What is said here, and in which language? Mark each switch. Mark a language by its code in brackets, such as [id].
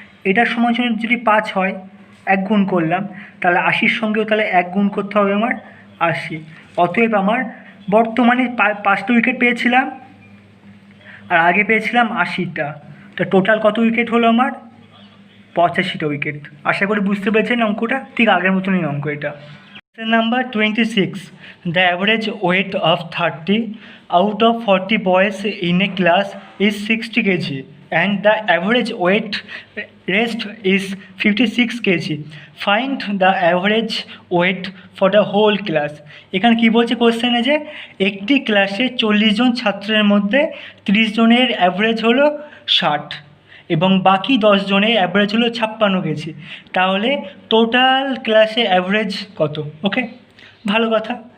[bn] এটার সময় যদি 5 হয় 1 গুণ করলাম, তাহলে 80-র সঙ্গেও তাহলে 1 গুণ করতে হবে আমার 80। অতএব আমার বর্তমানে 5টি উইকেট পেয়েছিলাম আর আগে পেয়েছিলাম 80টা। তো টোটাল কত উইকেট হলো আমার? 85টা উইকেট। আশা করি বুঝতে পেরেছেন অঙ্কটা, ঠিক আগের মতনই অঙ্ক এটা। [en] Number 26. The average weight of 30 out of 40 boys in a class is 60 kg and the average weight rest is 56 kg. Find the average weight for the whole class. [bn] এখানে কি বলছে কোশ্চেনে যে একটি ক্লাসে 40 জন ছাত্রের মধ্যে 30 জনের অ্যাভারেজ হলো 60 এবং বাকি 10 জনের অ্যাভারেজ হলো 56 কেজি। তাহলে টোটাল ক্লাসে অ্যাভারেজ কত? ওকে, ভালো কথা।